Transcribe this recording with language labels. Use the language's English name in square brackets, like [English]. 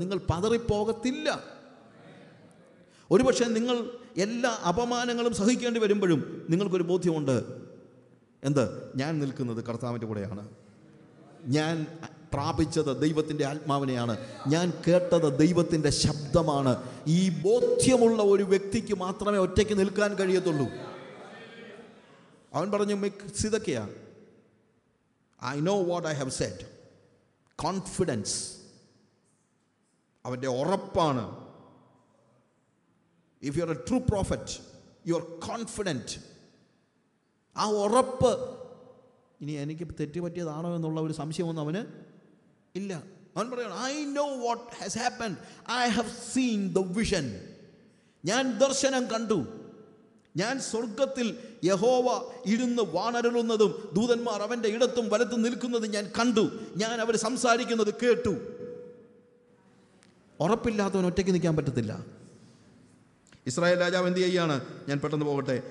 [Malayalam] നിങ്ങൾ പതറിപ്പോകത്തില്ല. ഒരുപക്ഷെ നിങ്ങൾ എല്ലാ അപമാനങ്ങളും സഹിക്കേണ്ടി വരുമ്പോഴും നിങ്ങൾക്കൊരു ബോധ്യമുണ്ട്. എന്ത്? ഞാൻ നിൽക്കുന്നത് കർത്താവിൻ്റെ കൂടെയാണ്. ഞാൻ പ്രാപിച്ചത് ദൈവത്തിൻ്റെ ആത്മാവിനെയാണ്. ഞാൻ കേട്ടത് ദൈവത്തിൻ്റെ ശബ്ദമാണ്. ഈ ബോധ്യമുള്ള ഒരു വ്യക്തിക്ക് മാത്രമേ ഒറ്റയ്ക്ക് നിൽക്കാൻ കഴിയത്തുള്ളൂ. അവൻ പറഞ്ഞു, [English] സിദക്കിയ, I know what I have said. Confidence. [Malayalam] അവൻ്റെ ഉറപ്പാണ്. [English] If you are a true prophet, you are confident. [Malayalam] ആ ഉറപ്പ്. ഇനി എനിക്ക് തെറ്റുപറ്റിയതാണോ എന്നുള്ള ഒരു സംശയമൊന്നും അവന് ഇല്ല. അവൻ പറയണം, [English] I know what has happened. I have seen the vision. [Malayalam] ഞാൻ ദർശനം കണ്ടു. ഞാൻ സ്വർഗത്തിൽ യഹോവ ഇരുന്ന് വാണരുളുന്നതും ദൂതന്മാർ അവൻ്റെ ഇടത്തും വലത്തും നിൽക്കുന്നതും ഞാൻ കണ്ടു. ഞാൻ അവർ സംസാരിക്കുന്നത് കേട്ടു. ഉറപ്പില്ലാത്തവൻ ഒറ്റയ്ക്ക് നിൽക്കാൻ പറ്റത്തില്ല. ഇസ്രായേൽ രാജാവ് എന്ത് ചെയ്യുകയാണ്? ഞാൻ പെട്ടെന്ന് പോകട്ടെ.